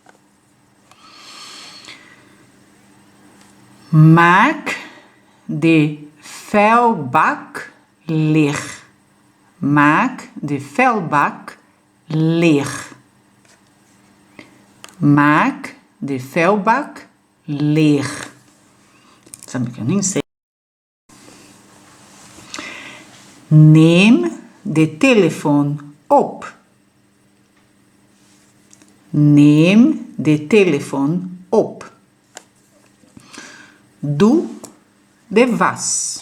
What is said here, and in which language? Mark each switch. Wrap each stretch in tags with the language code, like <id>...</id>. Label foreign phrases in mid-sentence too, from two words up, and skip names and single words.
<nl>Maak de vuilbak leeg. Maak de vuilbak leeg. Maak de vuilbak leeg.</nl> <pt>Sabe que eu nem sei.</pt> <nl>Neem de telefoon op. Neem de telefoon op. Doe de was.</nl>